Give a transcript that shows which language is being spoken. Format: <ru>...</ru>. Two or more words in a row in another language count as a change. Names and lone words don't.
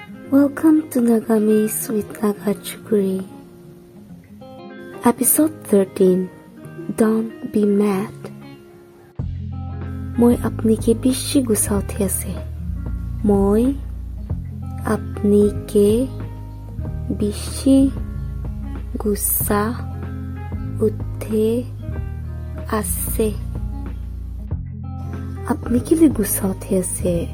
<en>Welcome to Nagamis with Naga Chukuri. Episode 13. Don't be mad.</en> <nag>Moi apni ke bishi gussa uthi ase. Moi apni ke bishi gussa uthe ase. Apni ke liye gussa uthi ase.</nag>